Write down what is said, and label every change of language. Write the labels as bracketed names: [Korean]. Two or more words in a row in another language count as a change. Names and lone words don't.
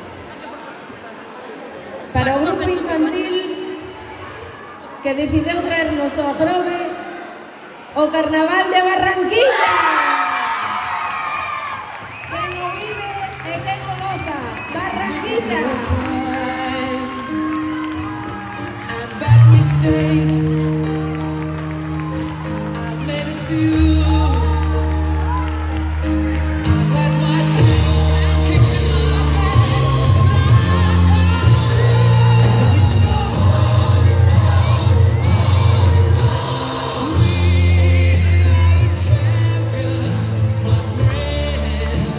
[Galician] para o grupo infantil que decidiu traernos ao Grove o Carnaval de Barranquilla. Quen o vive e quen o goza, Barranquilla. [English] I've had mistakes. I've made a few. I've had my share and kicked in my champions, my friend.